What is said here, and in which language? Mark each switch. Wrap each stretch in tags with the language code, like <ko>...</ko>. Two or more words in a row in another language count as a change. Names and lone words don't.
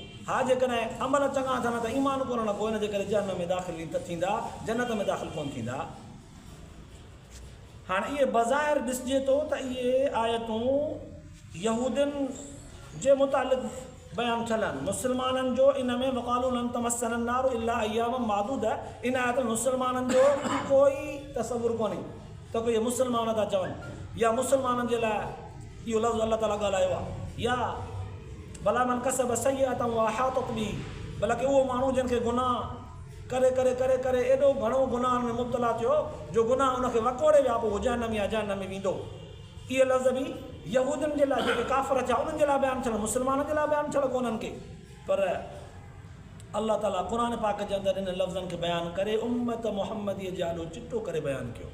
<sd>हा जेकॾहिं अमल चङा थियनि त ईमान कोन न को, हिन जे करे जहन्नम में दाख़िल त थींदा, जन्नत में दाख़िल कोन थींदा। हाणे इहे बज़ाहिर ॾिसिजे थो त इहे आयतूं यहूदियुनि जे मुतालिक़ बयानु थियल आहिनि। मुस्लमाननि जो इन में</sd> <ar>وقالوا لن تمسنا النار إلا أياما معدودة,</ar> <sd>इन आयत मुस्लमाननि जो कोई तसवुर कोन्हे त कोई मुस्लमान था चवनि, या मुस्लमाननि जे लाइ इहो लफ़्ज़ अल्लाह ताला ॻाल्हायो आहे, या भला</sd> <ar>من كسب سيئة وأحاطت به,</ar> <sd>भला कि उहो माण्हू जिन खे गुनाह करे करे करे करे एॾो घणो गुनाहनि में मुब्तला थियो जो गुनाह उनखे वकोड़े विया, पोइ जहन्नम या जहन्नम में वेंदो। इहे लफ़्ज़ बि यहूदियुनि जे लाइ, जेके काफ़िर थिया उन्हनि जे लाइ बयानु थियल, मुस्लमाननि जे लाइ बयानु थियल कोन्हनि के। पर अल्लाह ताला क़ुरान पाक जे अंदरि इन लफ़्ज़नि खे बयानु करे उम्मत मुहम्मदीअ जे आॾो चिटो करे बयानु कयो।</sd>